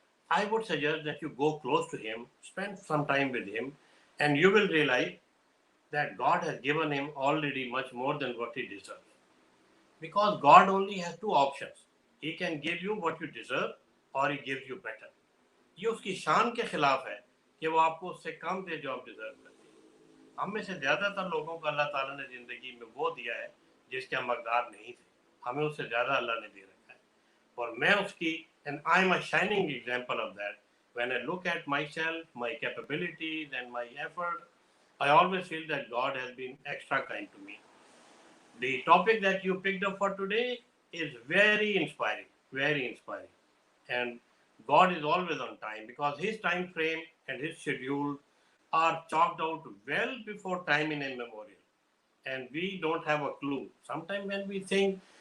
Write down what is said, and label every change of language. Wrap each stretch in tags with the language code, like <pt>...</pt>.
<en>I would suggest that you go close to him, spend some time with him, and you will realize that God has given him already much more than what he deserves. Because God only has two options. He can give you what you deserve or he gives you better.</en> <hi>ये उसकी शान के खिलाफ है कि वो आपको उससे कम दे जो आप डिजर्व करते हैं। हम में से ज़्यादातर लोगों को अल्लाह ताला ने ज़िंदगी में वो दिया है जिसके हम हकदार नहीं थे। हमें उससे ज़्यादा अल्लाह ने दे रखा है और मैं उसकी</hi> <en>and I am a shining example of that. When I look at myself, my capabilities and my effort, I always feel that God has been extra kind to me. The topic that you picked up for today is very inspiring, very inspiring. And God is always on time because his time frame and his schedule are chalked out well before time in immemorial. And we don't have a clue. Sometimes when we think</en>